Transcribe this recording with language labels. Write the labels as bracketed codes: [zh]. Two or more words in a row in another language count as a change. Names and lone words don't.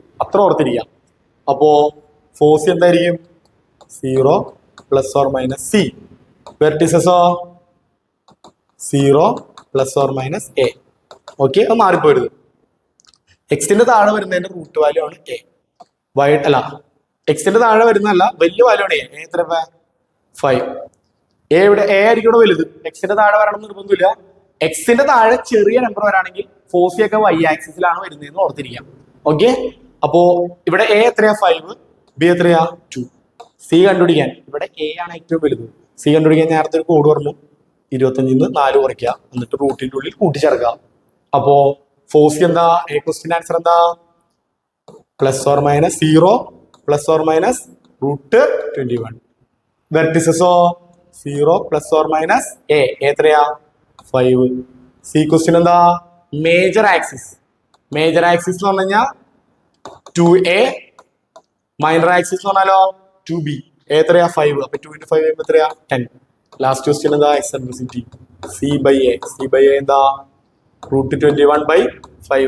[ml] അത്ര ഓർത്തിരിക്കാം. അപ്പോ ഫോസി എന്തായിരിക്കും? 0 ± c. വെർട്ടിസസോ 0 ± a. ഓക്കെ, അത് മാറിപ്പോരുത്. എക്സിന്റെ താഴെ വരുന്നതിന്റെ [en] root value [ml] ആണ് a. y അല്ല, എക്സിന്റെ താഴെ വരുന്നതല്ല, വലിയ വാല്യൂ ആണ് a. എത്ര? 5. a ഇവിടെ a ആയിരിക്കും ഇവിടെ വലുത്. എക്സിന്റെ താഴെ വരണം നിർബന്ധമില്ല. എക്സിന്റെ താഴെ ചെറിയ നമ്പർ വരാണെങ്കിൽ ഫോസിയൊക്കെ y ആക്സിസിലാണ് വരുന്നതെന്ന് ഓർത്തിരിക്കാം. ഓക്കെ, അപ്പോ ഇവിടെ a എത്രയാ? 5. b എത്രയാ? 2. c കണ്ടുപിടിക്കാൻ ഇവിടെ a ആണ് ഏറ്റവും വലുത്. c കണ്ടുപിടിക്കാൻ നേരത്തെ ഒരു കോഡ് പറഞ്ഞു. 25 4 കുറയ്ക്കുക, എന്നിട്ട് റൂട്ടിന്റെ ഉള്ളിൽ കൂട്ടിച്ചേർക്കുക. അപ്പോ ഫോസി എന്താ? [en] A question answer [ml] എന്താ? +or-0 +or- √21. വെർട്ടിസസോ 0 +or- a എത്രയാ? 5. [en] C question [ml] എന്താ? [en] major axis [ml] എന്ന് പറഞ്ഞു കഴിഞ്ഞാൽ 2a, [en] minor axis [ml] എന്ന് പറഞ്ഞാലോ 2b. എത്രയാ? 5. അപ്പൊ 2 × 5 എത്രയാ? 10. [en] last question [ml] എന്താ? എക്സെൻട്രിസിറ്റി c/a എന്താ? √21/5.